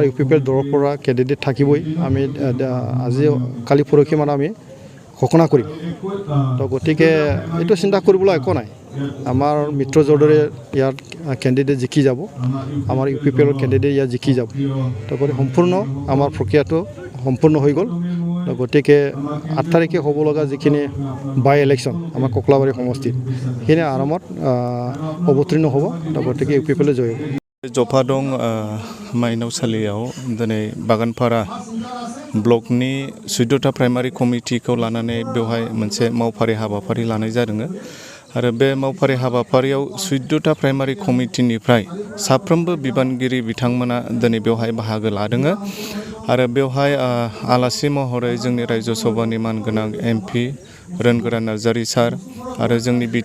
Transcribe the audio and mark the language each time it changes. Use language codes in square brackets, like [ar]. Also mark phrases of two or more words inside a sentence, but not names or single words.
[as] UPPL দলৰ পৰা কেণ্ডিডেট থাকিবই আমি আজি কালি পৰহি মানে আমি ঘোষণা কৰিম তো গতিকে এইটো চিন্তা কৰিবলৈ একো নাই আমাৰ মিত্ৰজোঁৰ দৰে ইয়াত কেণ্ডিডেট জিকি যাব আমাৰ UPPL কেণ্ডিডেট ইয়াত জিকি যাব তো সম্পূৰ্ণ আমাৰ প্ৰক্ৰিয়াটো সম্পূৰ্ণ হৈ গ'ল গতিকে 8 তাৰিখে হ'ব লগা যিখিনি বাই ইলেকশ্যন আমাৰ ককলাবাৰী সমষ্টিত সেইখিনি আৰামত অৱতীৰ্ণ হ'ব তো গতিকে UPPL জয় হ'ব [brx] जफा दं माइनावसालियाव दिनै बागानपारा ब्लकनि 14टा प्राइमारि कमिटिखौ लानानै बेवहाय मोनसे मावफारि हाबाफारि लानाय जादों आरो बे मावफारि हाबाफारियाव 14टा प्राइमारि कमिटिनिफ्राय साफ्रोमबो बिबानगिरि बिथांमोना दिनै बेवहाय बाहागो लादों आरो बेवहाय आलासि महरै जोंनि रायजो सभानि मानगोनां MP रोनगोरा नार्जारी सार आरो जोंनि